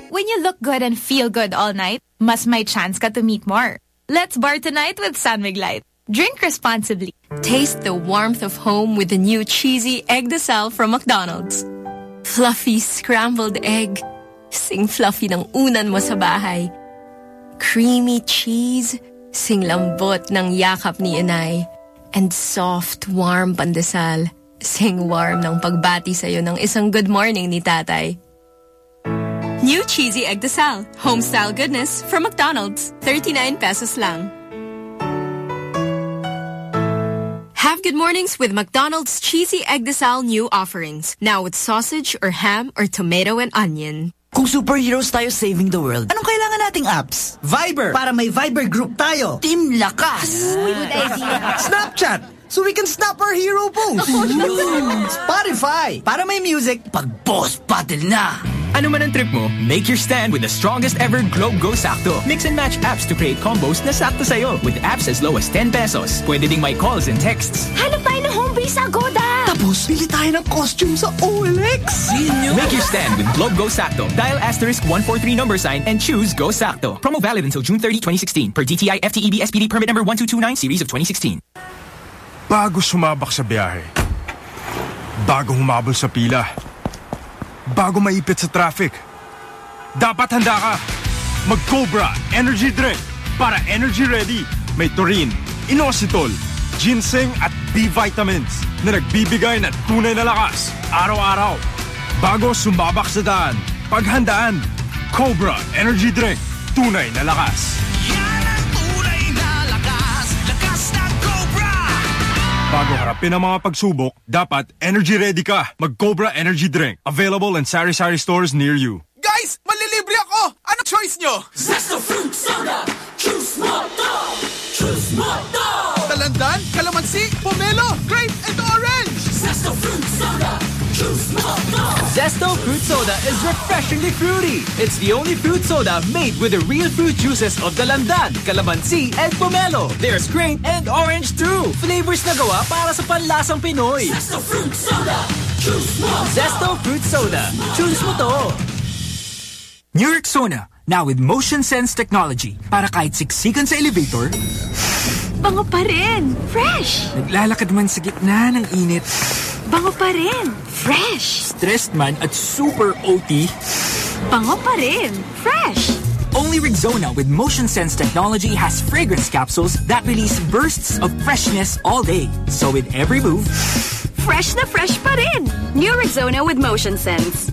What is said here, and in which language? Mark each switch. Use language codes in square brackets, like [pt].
[en] When you look good and feel good all night, must my chance got to meet more. Let's bar tonight with San Miguelite. Drink responsibly. Taste the warmth of home with the new cheesy egg de sal from McDonald's. Fluffy scrambled egg. [tl] Sing fluffy ng unan mo sa bahay. [en] Creamy cheese. [tl] Sing lambot ng yakap ni inay. [en] And soft, warm pandesal. [tl] Sing warm ng pagbati sa'yo ng isang [en] good morning [tl] ni tatay. [en] New cheesy egg de sal, homestyle goodness from McDonald's, 39 pesos lang. Have good mornings with McDonald's cheesy egg de sal new offerings. Now with sausage or ham or tomato and onion. [tl] Kung superheroes tayo [en] saving the world, [tl] anong kailangan nating apps? [en] Viber! [tl] Para may Viber group tayo. Team Lakas! [en] Good idea! Snapchat! So we can snap our hero post. Spotify! [tl] Para may music, pag boss battle na! Ano man ang trip mo, [en] make your stand with the strongest ever Globe Go Sakto. Mix and match apps to create combos [tl] na sakto sa'yo [en] with apps as low as 10 pesos. [tl] Pwede ding may [en] calls and texts. [tl] Hanap tayo ng home base agoda! Tapos, pili tayo ng costume sa OLX! [en] Make your stand with Globe Go Sakto. Dial asterisk 143 number sign and choose Go Sakto. Promo valid until June 30, 2016 per DTI FTEB SPD permit number 1229 series of 2016. [tl] Bago sumabak sa biyahe. Bago humabol sa pila. Bago maipit sa traffic, dapat handa ka. Mag-Cobra Energy Drink para energy ready. May taurine, inositol, ginseng at B vitamins na nagbibigay ng tunay na lakas araw-araw. Bago sumabak sa daan, paghandaan, Cobra Energy Drink, tunay na lakas. Yan ang tunay na lakas, lakas ng Cobra. Bago harapin ang mga pagsubok, dapat energy ready ka. Mag-Cobra Energy Drink. [en] Available in sari-sari stores near you. [tl] Guys, malilibre ako! Ano choice nyo? [en] Zesto Fruit Soda! Choose Motto! Choose Motto! Talandan, kalamansi, pomelo, grape, and orange! Zesto Fruit Soda! Choose Motto! Zesto Fruit Soda is refreshingly fruity. It's the only fruit soda made with the real fruit juices of talandan, kalamansi, and pomelo. There's grape and orange too. [tl] Flavors na gawa para sa panlasang Pinoy. [en] Zesto Fruit Soda! Choose Motto! Zesto Fruit Soda! Choose Motto! New Rexona, now with Motion Sense technology. [tl] Para kahit siksikan sa elevator, bango pa rin! Fresh! Naglalakad man sa gitna ng init, bango pa rin! Fresh! Stressed man at super OT, bango pa rin! Fresh! [en] Only Rexona with Motion Sense technology has fragrance capsules that release bursts of freshness all day. So with every move, [tl] fresh na fresh pa rin! [en] New Rexona with Motion Sense.